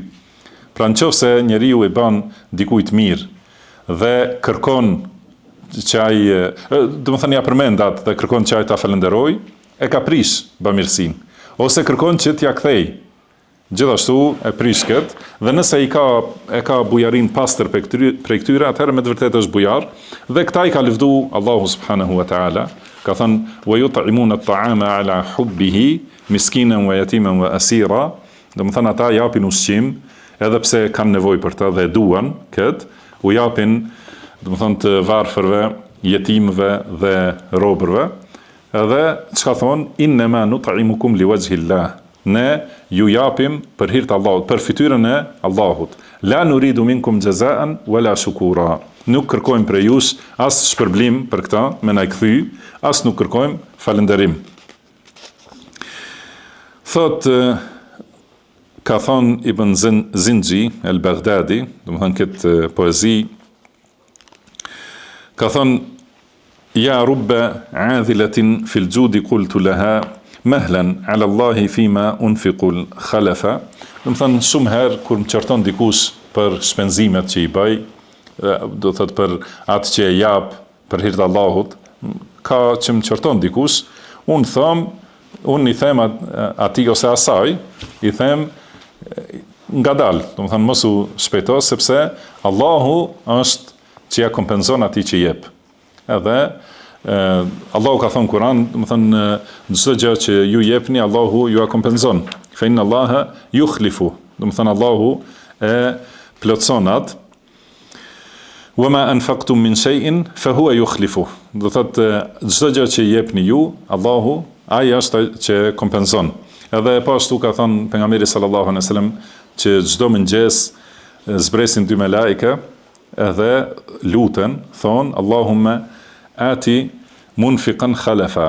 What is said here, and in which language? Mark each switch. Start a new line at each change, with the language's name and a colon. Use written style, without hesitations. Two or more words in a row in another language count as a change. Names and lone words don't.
Albanian: Pra nëse njeriu i bën dikujt mirë dhe kërkon që ai, domethënë ja përmend atë dhe kërkon që ai ta falenderoj, e ka prish bamirësinë, ose kërkon që t'ia kthej. Gjithashtu e prish këtë, dhe nëse e ka bujarin pastër prej këtyre, atëherë me të vërtetë është bujar, dhe këta i ka lëvdu Allahu
Arabic: سبحانه وتعالى,
Albanian: ka thënë
Arabic: ويطعمون الطعام على حبه مسكينا ويتيما وأسيرا,
Albanian: domethënë ata japin ushqim, edhe pse kanë nevojë për të dhe duan këtë, u japin domethënë të varfërve, jetimëve dhe robërve, edhe çka thonë
Arabic: إنما نطعمكم لوجه الله.
Albanian: Ne ju japim për hir të Allahut, për fytyrën e Allahut.
Arabic: لا نريد منكم جزاء ولا شكورا.
Albanian: Nuk kërkojmë prej jush as shpërblim për këtë, me na i kthy, as nuk kërkojmë falënderim. Thot ka thon Ibn Zinxhi el-Baghdadi, domethënë këtë poezi, ka thon
Arabic: يا رب عاذلة في الجود قلت لها مهلا على الله فيما أنفق الخلف.
Albanian: Domethënë shumë herë kur më çarton dikush për shpenzimet që i bëj, do thot për atë që e jap për hir të Allahut, ka që më çarton dikush, unë i them atij ose asaj, i them ngadal, domethënë mos u shpejto, sepse Allahu është që ja kompenzon atij që jep. Edhe Allahu ka thënë Kur'an, do të thënë çdo gjë që ju jepni, Allahu ju a kompenzon.
Arabic: فإن الله يخلف.
Albanian: Do të thënë Allahu e plotson atë.
Arabic: وما أنفقتم من شيء فهو يخلف.
Albanian: Do thotë çdo gjë që jepni ju, Allahu ai është që kompenzon. Edhe po ashtu ka thënë pejgamberi
Arabic: صلى الله عليه وسلم
Albanian: që çdo mëngjes zbresin dy melajke edhe luten, thon
Arabic: اللهم أعط منفقا خلفا.